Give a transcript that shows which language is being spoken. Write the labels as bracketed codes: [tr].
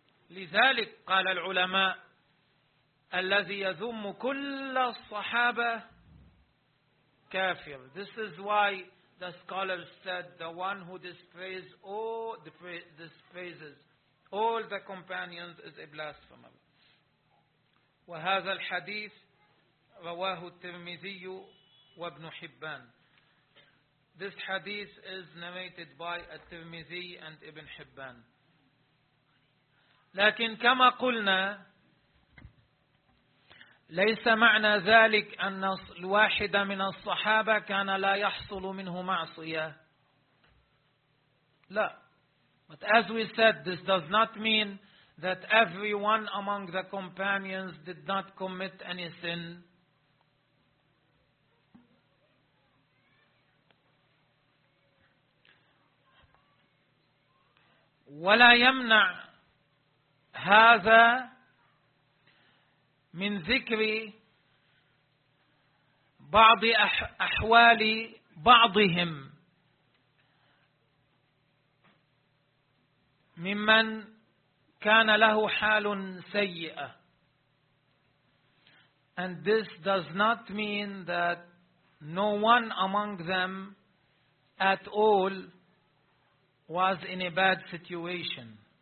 [ar] لذلك قال العلماء الذي يذم كل الصحابة كافر. [en] This is why the scholars said the one who despises all the companions is a blasphemer. [ar] وهذا الحديث رواه الترمذي وابن حبان. [en] This hadith is narrated by الترمذي and Ibn Hibban. [ar] لكن كما قلنا ليس معنى ذلك أن الواحد من الصحابة كان لا يحصل منه معصية. لا. [en] But as we said, this does not mean that everyone among the companions did not commit any sin. [ar] ولا يمنع هذا من ذكر بعض أحوال بعضهم ممن كان له حال سيئة. [en] And this does not mean that no one among them at all was in a bad situation.